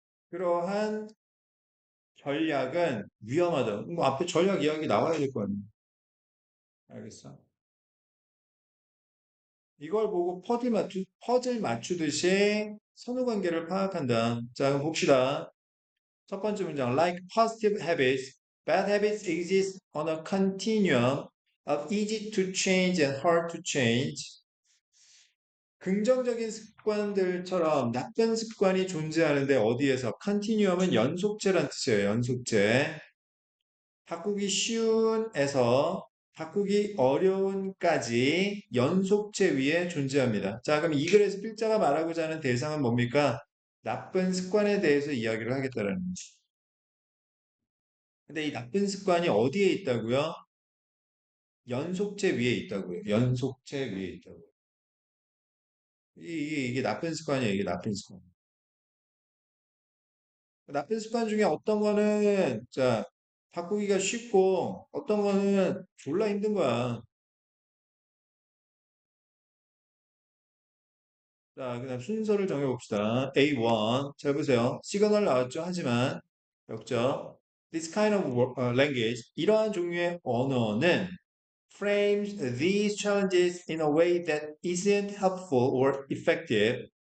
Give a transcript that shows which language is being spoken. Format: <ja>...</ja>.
<ko>그러한 전략은 위험하다. 뭐 앞에 전략 이야기 나와야 될 거 아니에요. 알겠어? 이걸 보고 퍼즐 맞추듯이 선후 관계를 파악한다. 자, 그럼 봅시다. 첫 번째 문장.</ko> <en>Like positive habits, bad habits exist on a continuum of easy to change and hard to change.</en> <ko>긍정적인 습관들처럼 나쁜 습관이 존재하는데 어디에서? 컨티뉴엄은 연속체란 뜻이에요. 연속체. 바꾸기 쉬운에서 바꾸기 어려운까지 연속체 위에 존재합니다. 자, 그럼 이 글에서 필자가 말하고자 하는 대상은 뭡니까? 나쁜 습관에 대해서 이야기를 하겠다는 거지. 근데 이 나쁜 습관이 어디에 있다고요? 연속체 위에 있다고요. 연속체 위에 있다고요. 이게 나쁜 습관이에요. 이게 나쁜 습관. 나쁜 습관 중에 어떤 거는 자 바꾸기가 쉽고 어떤 거는 졸라 힘든 거야. 자, 그다음 순서를 정해봅시다. A1. 잘 보세요. 시그널 나왔죠. 하지만 역적.</ko> <en>This kind of language,</en> <ko>이러한 종류의 언어는</ko> <en>frames these challenges in a way that isn't helpful or effective.</en>